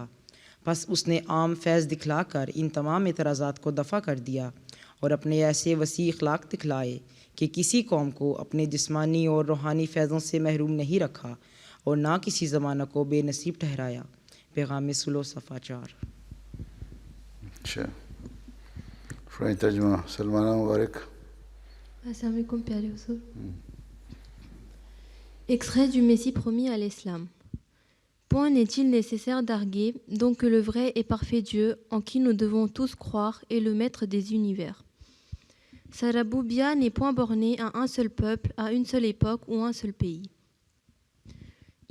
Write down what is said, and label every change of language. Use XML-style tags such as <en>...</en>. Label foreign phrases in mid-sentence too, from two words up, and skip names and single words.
<ur>پس اس نے عام فیض دکھلا کر ان تمام اعتراضات کو دفع کر دیا اور اپنے ایسے وسیع اخلاق دکھلائے کہ کسی قوم کو اپنے جسمانی اور روحانی فیضوں سے محروم نہیں رکھا اور نہ کسی زمانہ کو بے نصیب ٹھہرایا۔ پیغام صلح صفحہ 4۔ اچھا فرانچ ترجمہ سلمانہ مبارک.</ur> <ar>السلام عليكم,</ar> <fr>Père Hussoul. Extrait du Messie promis à l'islam. Point n'est-il nécessaire d'arguer donc que le vrai et parfait Dieu en qui nous devons tous croire est le maître des univers. Sa raboubia n'est point bornée à un seul peuple, à une seule époque ou un seul pays.</fr>